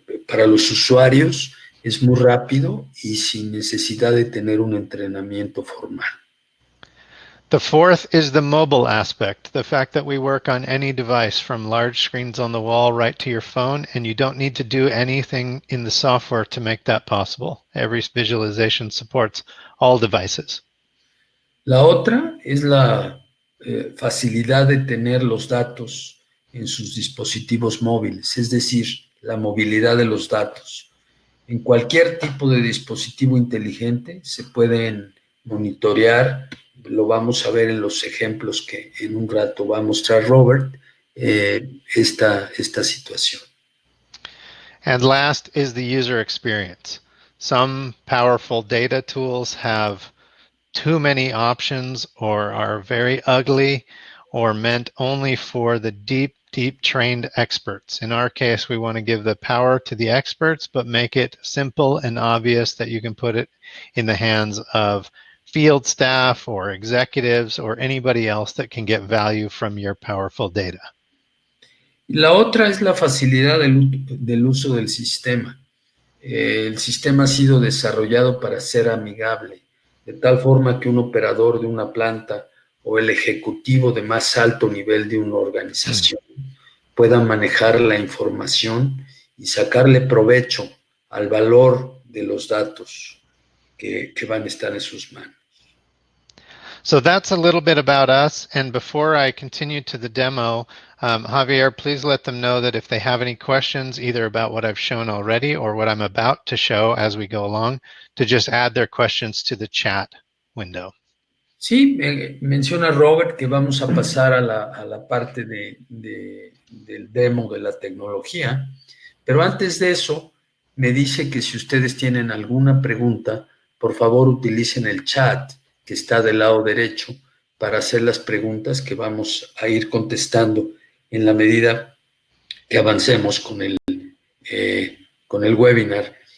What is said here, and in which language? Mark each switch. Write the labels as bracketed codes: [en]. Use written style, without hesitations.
[es] para los usuarios es muy rápido y sin necesidad de tener un entrenamiento formal. [en] The fourth is the mobile aspect, the fact that we work on any device from large screens on the wall right to your phone, and you don't need to do anything in the software to make that possible. Every visualization supports all devices. [es] La otra es la facilidad de tener los datos en sus dispositivos móviles, es decir, la movilidad de los datos. En cualquier tipo de dispositivo inteligente se pueden monitorear, lo vamos a ver en los ejemplos que en un rato va a mostrar Robert, esta situación. [en] And last is the user experience. Some powerful data tools have too many options or are very ugly or meant only for the deep trained experts. In our case, we want to give the power to the experts, but make it simple and obvious that you can put it in the hands of field staff or executives or anybody else that can get value from your powerful data. [es] La otra es la facilidad del uso del sistema. El sistema ha sido desarrollado para ser amigable, de tal forma que un operador de una planta o el ejecutivo de más alto nivel de una organización pueda manejar la información y sacarle provecho al valor de los datos que van a estar en sus manos. [en] So that's a little bit about us. And before I continue to the demo, Javier, please let them know that if they have any questions, either about what I've shown already or what I'm about to show as we go along, to just add their questions to the chat window. [es] Sí, menciona Robert que vamos a pasar a la parte del demo de la tecnología, pero antes de eso me dice que si ustedes tienen alguna pregunta, por favor utilicen el chat que está del lado derecho para hacer las preguntas que vamos a ir contestando en la medida que avancemos con el webinar.